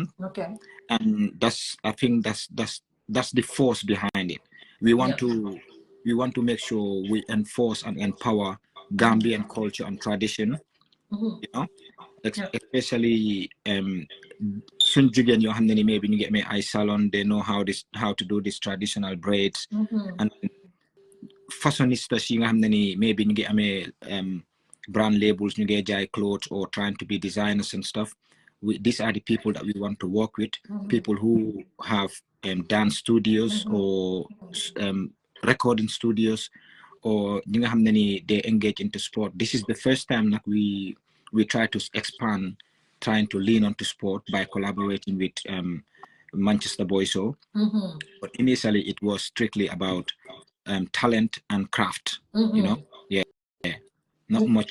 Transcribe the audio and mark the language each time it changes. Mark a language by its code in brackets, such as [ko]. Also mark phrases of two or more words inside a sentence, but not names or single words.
[en] Okay. And I think that's the force behind it. We want to make sure we enforce and empower Gambian culture and tradition, you know, especially [wo] soon jigéen yoo xam ne ni [en] maybe [wo] ñu get me [en] eye salon, they know how to do this traditional braids, and fashionistas [wo] yi nga xam ne ni [en] maybe [wo] ñu ngi amee [en] brand labels, [wo] ñu ngi jaay [en] clothes or trying to be designers and stuff. These are the people that we want to work with, people who have dance studios or recording studios, or [wo] ñi nga xam ne ni [en] they engage into sport. This is the first time that we try to expand, trying to lean onto sport by collaborating with Manchester Boys. But initially it was strictly about talent and craft. You know, not much